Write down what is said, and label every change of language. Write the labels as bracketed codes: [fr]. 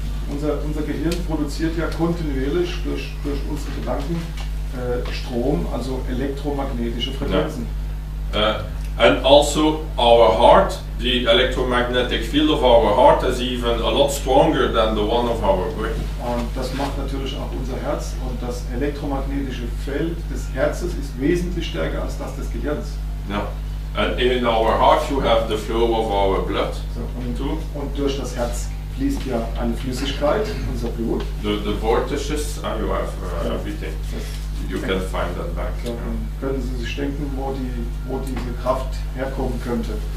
[de] Unser Gehirn produziert ja kontinuierlich durch unsere Gedanken Strom, also elektromagnetische Frequenzen. [en] And also our heart, the electromagnetic field of our heart is even a lot stronger than the one of our brain. [de] Und das macht natürlich auch unser Herz, und das elektromagnetische Feld des Herzes ist wesentlich stärker als das des Gehirns. Yeah. [en] And in our heart you have the flow of our blood. [de] So, und durch das Herz fließt ja eine Flüssigkeit, unser Blut. [en] The vortices, you have everything. You can find that back. [de] So, können Sie sich denken, wo diese Kraft herkommen könnte.